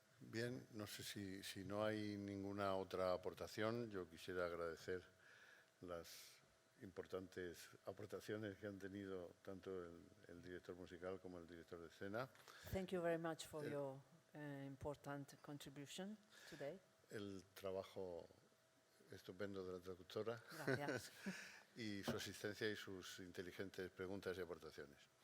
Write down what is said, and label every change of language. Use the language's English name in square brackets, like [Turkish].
[Spanish] Bien, no sé si no hay ninguna otra aportación, yo quisiera agradecer las importantes aportaciones que han tenido tanto el director musical como el director de escena. [English] Thank you very much for your important contribution today. [Spanish] El trabajo estupendo de la traductora Gracias. y su asistencia y sus inteligentes preguntas y aportaciones.